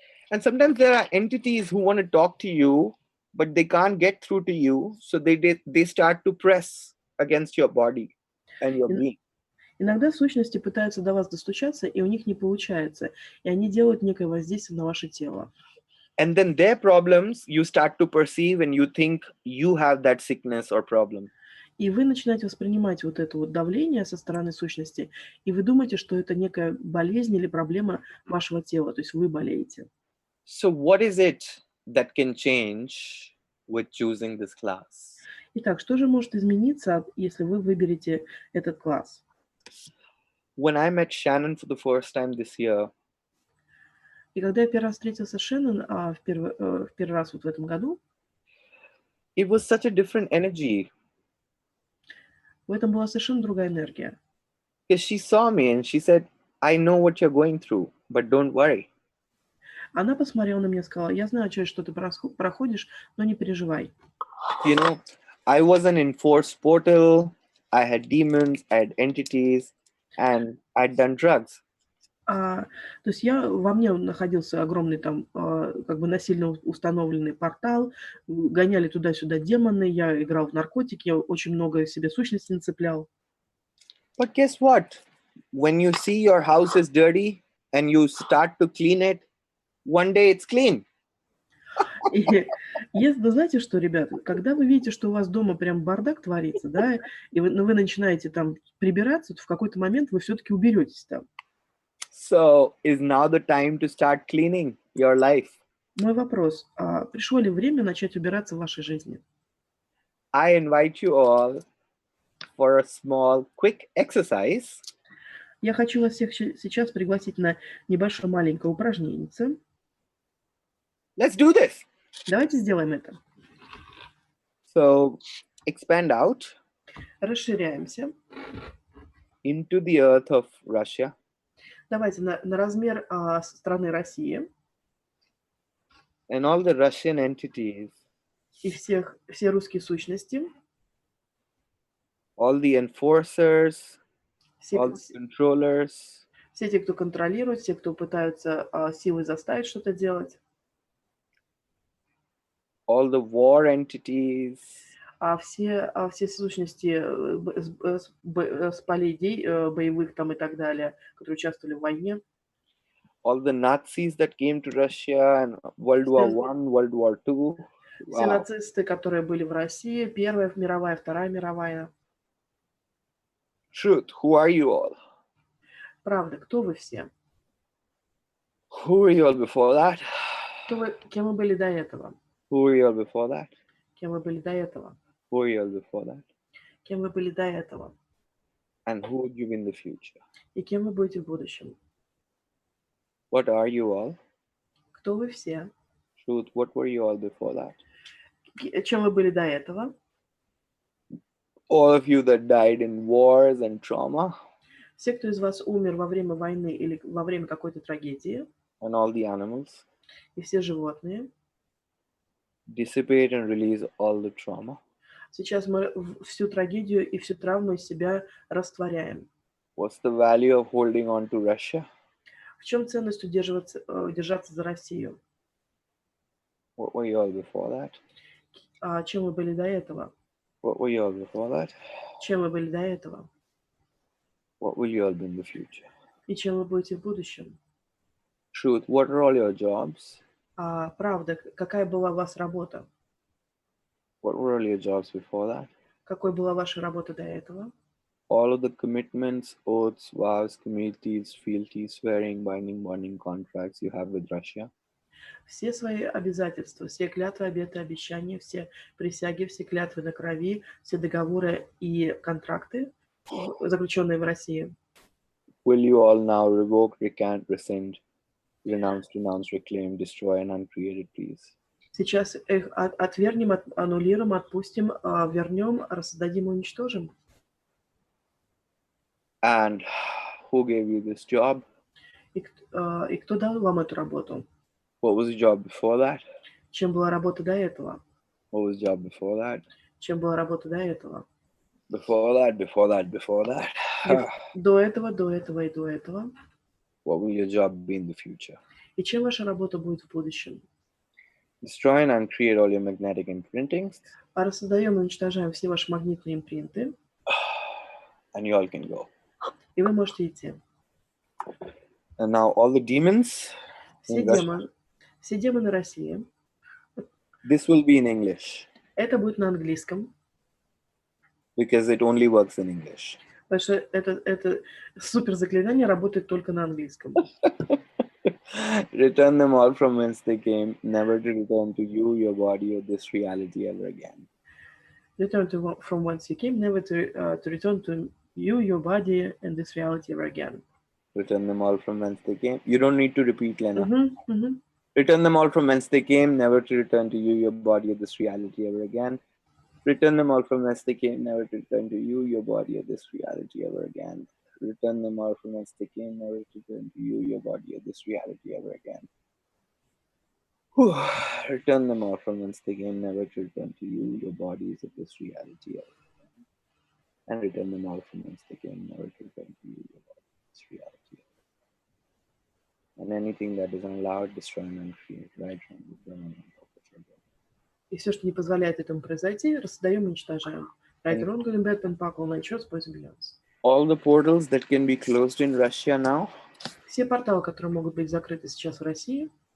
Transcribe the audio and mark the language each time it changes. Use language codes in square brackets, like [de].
[en] And sometimes there are entities who want to talk to you, but they can't get through to you, so they start to press against your body and your being. [ru] Иногда сущности пытаются до вас достучаться, и у них не получается, и они делают некое воздействие на ваше тело. [en] And then their problems you start to perceive and you think you have that sickness or problem. [ru] И вы начинаете воспринимать вот это вот давление со стороны сущности, и вы думаете, что это некая болезнь или проблема вашего тела, то есть вы болеете. [en] So what is it that can change with choosing this class? [ru] Итак, что же может измениться, если вы выберете этот класс? [en] When I met Shannon for the first time this year, [ru] И когда я первый раз встретился с Шеннон в первый раз вот в этом году, [en] it was such a different energy. [ru] в этом была совершенно другая энергия. [en] Because she saw me and she said, I know what you're going through, but don't worry. [ru] Она посмотрела на меня и сказала: я знаю, через что ты проходишь, но не переживай. [en] You know, I was an enforced portal, I had demons, I had entities, and I'd done drugs. [ru] То есть во мне находился огромный там как бы насильно установленный портал, гоняли туда-сюда демоны, я играл в наркотики, я очень много себе сущностей нацеплял. [en] But guess what? When you see your house is dirty and you start to clean it, one day it's clean. [ru] И знаете что, ребята, когда вы видите, что у вас дома прям бардак творится, да, и вы начинаете там прибираться, то в какой-то момент вы все-таки уберетесь там. [en] So is now the time to start cleaning your life? [ru] Мой вопрос: пришло ли время начать убираться в вашей жизни? [en] I invite you all for a small, quick exercise. [ru] Я хочу вас всех сейчас пригласить на небольшое маленькое упражнение. [en] Let's do this. [ru] Давайте сделаем это. [en] So expand out [ru] Расширяемся. [en] into the earth of Russia. [ru] Давайте на размер страны России. [en] And all the Russian entities. [ru] И все русские сущности. [en] All the enforcers. All the controllers. [ru] Все те, кто контролирует, все, кто пытаются силой заставить что-то делать. [en] All the war entities. [ru] все сущности с полей боевых там и так далее, которые участвовали в войне, [en] all the Nazis that came to Russia and World War [ru] все, [en] One, World War Two. [ru] все [en] Wow. [ru] нацисты, которые были в России, Первая мировая, Вторая мировая. [en] Truth, who are you all? [ru] Правда, кто вы все? [en] Who were you all before that? [ru] Кем вы были до этого? [en] Who were you all before that? [ru] Кем вы были до этого? [en] Who were you all before that? [ru] Кем вы были до этого? [en] And who would you be in the future? [ru] И кем вы будете в будущем? [en] What are you all? [ru] Кто вы все? [en] Truth, what were you all before that? [ru] Чем вы были до этого? [en] All of you that died in wars and trauma, [ru] Все, кто из вас умер во время войны или во время какой-то трагедии, [en] and all the animals, [ru] и все животные. [en] dissipate and release all the trauma. [ru] Сейчас мы всю трагедию и всю травму из себя растворяем. [en] What's the value of holding on to Russia? [ru] В чем ценность держаться за Россию? [en] What were you all before that? [ru] Чем вы были до этого? [en] What were you all before that? [ru] Чем вы были до этого? [en] What will you all be in the future? [ru] И чем вы будете в будущем? [en] Truth, what are all your jobs? [ru] Правда, какая была у вас работа? [en] What were all your jobs before that? [ru] Какой была ваша работа до этого? [en] All of the commitments, oaths, vows, committees, fealties, swearing, bonding contracts you have with Russia. [ru] Все свои обязательства, все клятвы, обеты, обещания, все присяги, все клятвы на крови, все договоры и контракты, заключенные в России. [en] Will you all now revoke, recant, rescind, renounce, reclaim, destroy, and uncreate it, please? [ru] Сейчас их отвергнем, аннулируем, отпустим, вернем, рассадим, уничтожим. [en] And who gave you this job? [ru] И кто дал вам эту работу? [en] What was the job before that? [ru] Чем была работа до этого? [en] What was the job before that? [ru] Чем была работа до этого? [en] Before that, before that, before that. [ru] До этого, до этого и до этого. [en] What will your job be in the future? [ru] И чем ваша работа будет в будущем? [en] Destroy and uncreate all your magnetic imprintings. [ru] Рассоздаем и уничтожаем все ваши магнитные импринты. [en] And you all can go. [ru] И вы можете идти. [en] And now all the demons. [ru] Все демоны России. [en] This will be in English. [ru] Это будет на английском. [en] Because it only works in English. [ru] Потому что это супер заклинание работает только на английском. [en] Return them all from whence they came, never to return to you, your body, or this reality ever again. Return from whence you came, never to return to you, your body, and this reality ever again. Return them all from whence they came. You don't need to repeat, Lena. Mm-hmm. Return them all from whence they came, never to return to you, your body, or this reality ever again. Return them all from whence they came, never to return to you, your body, or this reality ever again. Return them all from whence they came, never to return to you, your body, or this reality ever again. Return them all from whence they came, never to return to you, your bodies, or this reality ever again. And return them all from whence they came, never to return to you, your body, this reality ever again. And anything that is allowed, destroy and uncreate, right from the burn. [ru] И все, что не позволяет этому произойти, рассоздаем и уничтожаем. [en] Right, wrong, good, bad, pentacle, nature, boys and beyonds. All the portals that can be closed in Russia now. [ru] Все порталы, которые могут быть закрыты сейчас в России.